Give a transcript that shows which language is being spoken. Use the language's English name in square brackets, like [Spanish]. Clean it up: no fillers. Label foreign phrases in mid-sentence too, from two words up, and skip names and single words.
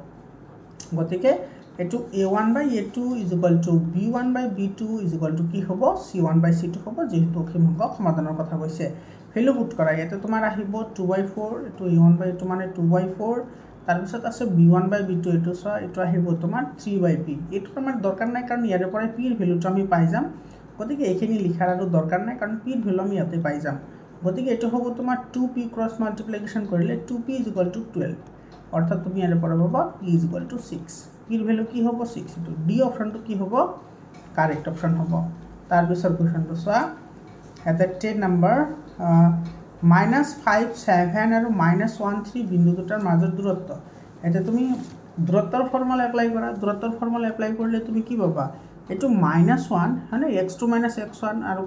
[Assamese] গতিকে এটো a1/a2 = b1/b2 = কি হ'ব c1/c2 হ'ব যেহেতু অসীম সংখ্যক সমাধানৰ কথা কৈছে [English] value put [Assamese] কৰা ইয়াতে তোমাৰ আহিব 2/4 এটো a1/a2 মানে 2/4 তাৰ পিছত আছে b1/b2 এটো সো এটো আহিব তোমাৰ 3/p এটো আমাৰ দৰকাৰ নাই কাৰণ ইয়াৰ পৰা p এর ভ্যালুটো আমি পাই যাম গতিকে এইখিনি লিখাৰ আৰু দৰকাৰ নাই কাৰণ p এর ভ্যালু আমি ইয়াতে পাই যাম গতিকে এটো হ'ব তোমাৰ 2p [English] cross multiplication [Assamese] কৰিলে 2p = 12 অৰ্থাৎ তুমি ইয়াৰ পৰা পাবা p = 6 p এর ভ্যালু কি হ'ব 6 এটো ডি অপশনটো কি হ'ব [English] correct option [Assamese] হ'ব তাৰ পিছৰ কোশ্চনটো চোৱা এটা 10 নাম্বাৰ -5 7 আৰু -1 3 বিন্দু দুটাৰ মাজৰ দূৰত্ব এটা তুমি দূৰত্বৰ [English] formula apply [Assamese] কৰা দূৰত্বৰ [English] formula apply [Assamese] কৰিলে তুমি কি পাবা এটো -1 মানে x2 - x1 আৰু